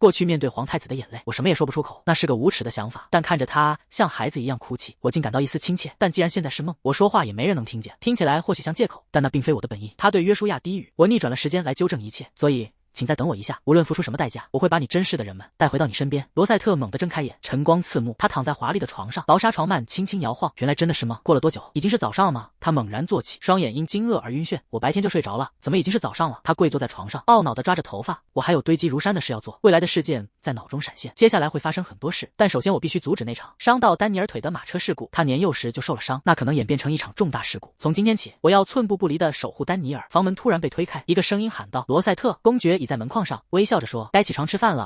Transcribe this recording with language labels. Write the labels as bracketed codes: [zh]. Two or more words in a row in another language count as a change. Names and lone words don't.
[zh] 過去面對皇太子的眼淚，我什麼也說不出口，那是個無恥的想法。但看着他像孩子一樣哭泣，我竟感到一絲親切。但既然現在是夢，我說話也沒人能聽見，聽起來或許像借口，但那並非我的本意。他對約書亞低語，我逆轉了時間來糾正一切，所以請再等我一下，無論付出什麼代價，我會把你珍視的人們帶回到你身邊。羅塞特猛地睜開眼，晨光刺目，他躺在華麗的床上，薄紗床幔輕輕搖晃。原來真的是嗎？過了多久？已經是早上了嗎？他猛然坐起，雙眼因驚愕而暈眩。我白天就睡着了，怎麼已經是早上了？他跪坐在床上，懊惱地抓着頭髮。我還有堆積如山的事要做，未來的事件在腦中閃現，接下來會發生很多事，但首先我必須阻止那場傷到丹尼爾腿的馬車事故。他年幼時就受了傷，那可能演變成一場重大事故。從今天起，我要寸步不離地守護丹尼爾。房門突然被推開，一個聲音喊道：“羅塞特！” 公爵倚在門框上，微笑着說：“該起床吃飯了。”